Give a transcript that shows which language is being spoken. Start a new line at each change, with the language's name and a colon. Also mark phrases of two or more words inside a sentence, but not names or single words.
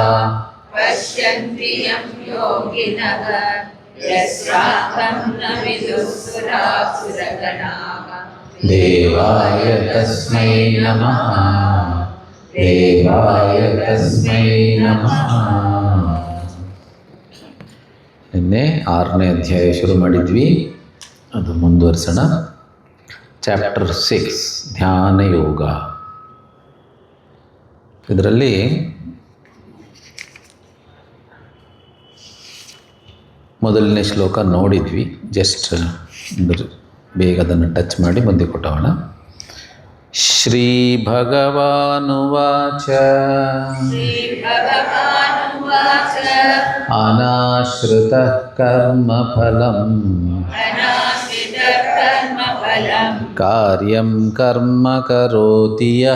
Sanskrit: पश्यन्ति यं योगिनः यस्याहं न विदुःसुरासुरगणाः देवाय तस्मै नमः देवाय तस्मै नमः
Kannada: ನಿನ್ನೆ 6ನೇ ಅಧ್ಯಾಯ ಶುರು ಮಾಡಿದ್ವಿ, ಅದು ಮುಂದುವರಿಸೋಣ. ಚಾಪ್ಟರ್ 6 ಧ್ಯಾನ ಯೋಗ. ಇದರಲ್ಲಿ ಮೊದಲನೇ ಶ್ಲೋಕ ನೋಡಿದ್ವಿ, ಜಸ್ಟ್ ಬೇಗ ಅದನ್ನು ಟಚ್ ಮಾಡಿ ಮುಂದೆ ಕೊಟ್ಟೋಣ.
Sanskrit: ಶ್ರೀ ಭಗವಾನುವಾಚ श्रीभगवानुवाच ಅನಾಶ್ರಿತಃ ಕರ್ಮಫಲಂ अनाश्रितकर्मफलं ಕಾರ್ಯಂ ಕರ್ಮ ಕರೋತಿ ಯಃ